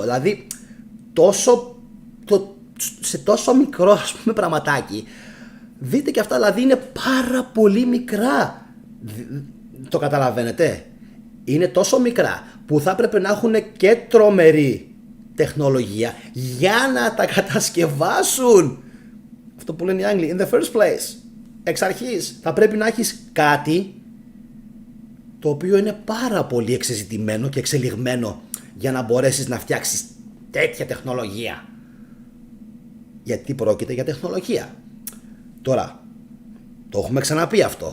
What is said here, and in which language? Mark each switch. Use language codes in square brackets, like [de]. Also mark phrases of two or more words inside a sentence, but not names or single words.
[el] Δηλαδή σε τόσο μικρό, ας πούμε, πραγματάκι, δείτε και αυτά, δηλαδή είναι πάρα πολύ μικρά. Το καταλαβαίνετε? Είναι τόσο μικρά που θα έπρεπε να έχουν και τρομερή τεχνολογία για να τα κατασκευάσουν. Αυτό που λένε οι Άγγλοι, [en] in the first place. [el] Εξ αρχής θα πρέπει να έχεις κάτι το οποίο είναι πάρα πολύ εξεζητημένο και εξελιγμένο για να μπορέσεις να φτιάξεις τέτοια τεχνολογία. Γιατί πρόκειται για τεχνολογία. Τώρα, το έχουμε ξαναπεί αυτό.